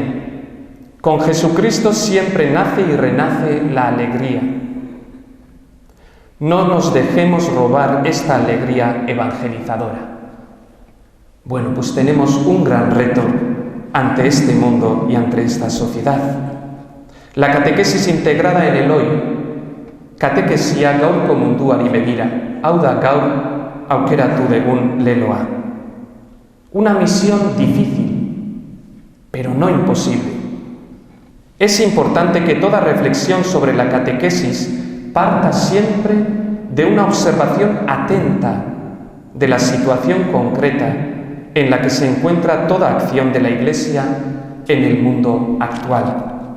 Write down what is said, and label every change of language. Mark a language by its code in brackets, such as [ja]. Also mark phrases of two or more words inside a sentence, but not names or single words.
[es] Con Jesucristo siempre nace y renace la alegría. No nos dejemos robar esta alegría evangelizadora. Bueno, pues tenemos un gran reto ante este mundo y ante esta sociedad. La catequesis integrada en el hoy. [eu] Catekesia gaurko munduari begira. Hau da gaur aukeratu dugun leloa. [es] Una misión difícil, pero no imposible. Es importante que toda reflexión sobre la catequesis parta siempre de una observación atenta de la situación concreta en la que se encuentra toda acción de la Iglesia en el mundo actual.